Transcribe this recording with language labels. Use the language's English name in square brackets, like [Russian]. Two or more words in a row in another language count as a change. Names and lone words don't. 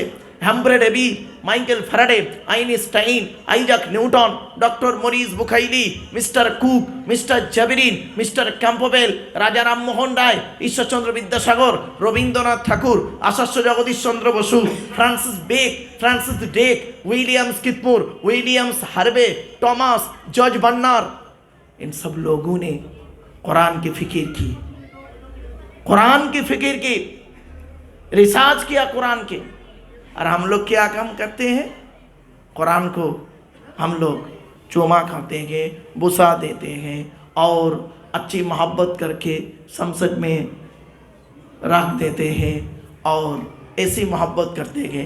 [Bangla] হ্যাম্ব্রে ডেভি, মাইকেল ফ্যারাডে, আইনস্টাইন, আইজাক নিউটন, ডক্টর মরিস বুখাইলি, মিস্টার কুক, মিস্টার জাবিরিন, মিস্টার ক্যাম্পবেল, রাজা রামমোহন রায়, ঈশ্বরচন্দ্র বিদ্যাসাগর, রবীন্দ্রনাথ ঠাকুর, আচার্য জগদীশ চন্দ্র বসু, ফ্রান্সিস ডেক, উইলিয়ামস কিতমুর, উইলিয়ামস হার্ভে, টমাস, জর্জ বার্নার, [Urdu] ان سب لوگوں نے قرآن کی فکر کی، قرآن کی فکر کی، ریسرچ کیا قرآن کے. اور ہم لوگ کیا کام کرتے ہیں؟ قرآن کو ہم لوگ چوما کھاتے ہیں، بوسا دیتے ہیں اور اچھی محبت کر کے سمسک میں رکھ دیتے ہیں اور ایسی محبت کرتے ہیں.